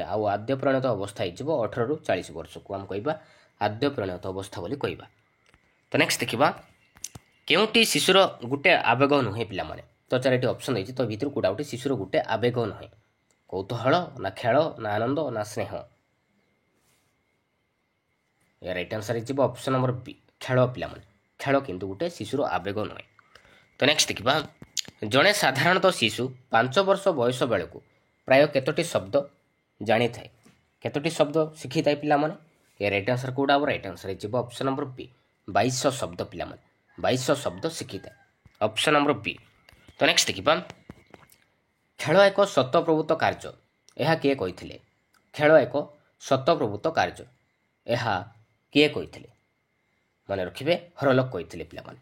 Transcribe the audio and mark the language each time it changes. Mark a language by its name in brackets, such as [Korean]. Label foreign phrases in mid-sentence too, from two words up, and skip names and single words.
[Odia] ଆଉ ଆଦ୍ୟ ପରିଣତ ଅବସ୍ଥା ହେଇଯିବ 18ରୁ 40 ବର୍ଷକୁ ଆମେ କହିବା ଆଦ୍ୟ ପରିଣତ ଅବସ୍ଥା ବୋଲି କହିବା। ତ ନେକ୍ସଟ ଦେଖିବା କେଉଁଟି ଶିଶୁର ଗୋଟେ ଆବେଗ ନୁହେଁ ପିଲାମାନେ। ତ 4ଟି [English] ଅପସନ୍ [Odia] ଦେଇଛି ତ ଭିତରୁ କୋଉଟା ଗୋଟେ ଶିଶୁର ଗୋଟେ ଆବେଗ ନୁହେଁ। କୌତୂହଳ ନା ଖେଳ ନା ଆନନ୍ଦ ନା ସ୍ନେହ। या [English] right answer [Odia] ହେଇଯିବ [English] option number [Odia] ବି ଖେଳ ପିଲାମାନେ। ଖେଳ କିନ୍ତୁ ଗୋଟେ ଶିଶୁର ଆବେଗ ନୁହେଁ। ତ ନେକ୍ସଟ ଦେଖିବା ଜଣେ ସାଧାରଣତଃ ଶିଶୁ 5 ବର୍ଷ ବୟସ ବେଳକୁ ପ୍ରାୟ କେତୋଟି ଶବ୍ଦ ଜାଣିଥାଏ କେତୋଟି ଶବ୍ଦ ଶିଖିଥାଏ ପିଲାମାନେ। या [English] right answer [Odia] କୋଉଟା ହେବ [English] right answer [Odia] ହେଇଯିବ [English] option number [Odia] ବି 2200 ଶବ୍ଦ ପିଲାମାନେ 2200 ଶବ୍ଦ ଶିଖିଥାଏ [English] option number [Odia] ବି। ତ ନେକ୍ସଟ ଦେଖିବା ଖେଳ ଏକ ସ୍ୱତଃପ୍ରବୃତ୍ତ କାର୍ଯ୍ୟ ଏହା କିଏ କହିଥିଲେ। ଖେଳ ଏକ ସ୍ୱତଃପ୍ରବୃତ୍ତ କାର୍ଯ୍ୟ ଏହା କିଏ କହିଥିଲେ ମନେ ରଖିବେ ହରଲୋକ କହିଥିଲେ ପିଲାମାନେ।